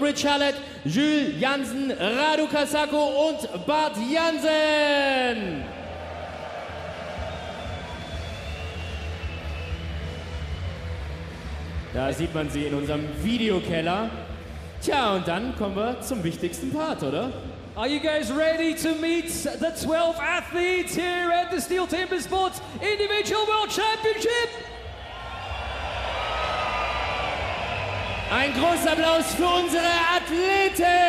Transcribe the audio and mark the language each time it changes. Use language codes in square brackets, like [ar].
[de] Rich Hallett, Jules Jansen, Radu Kasako und Bart Jansen. Da sieht man sie in unserem Videokeller. Tja, und dann kommen wir zum wichtigsten Part, oder? [en] Are you guys ready to meet the 12 athletes here at the STIHL Timbersports Individual World Championship? [de] Ein großer Applaus für unsere Athleten!